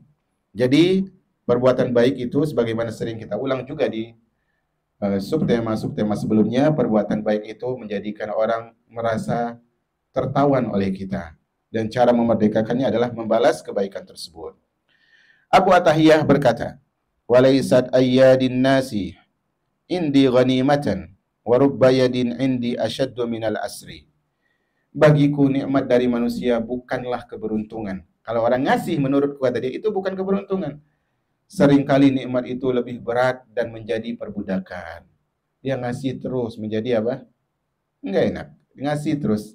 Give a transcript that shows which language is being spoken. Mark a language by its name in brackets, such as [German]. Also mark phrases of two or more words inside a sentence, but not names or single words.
[Indonesian] Jadi, perbuatan baik itu sebagaimana sering kita ulang juga di subtema sebelumnya, perbuatan baik itu menjadikan orang merasa tertawan oleh kita. Dan cara memerdekakannya adalah membalas kebaikan tersebut. Abu Atahiyah berkata, [Arabic] وليست أيادي الناس عندي غنيمة ورب يد عندي أشد من الأسر. [Indonesian] Bagiku nikmat dari manusia bukanlah keberuntungan. Kalau orang ngasih menurut kata dia itu bukan keberuntungan. Seringkali nikmat itu lebih berat dan menjadi perbudakan. Dia ngasih terus menjadi apa? Enggak enak. Ngasih terus.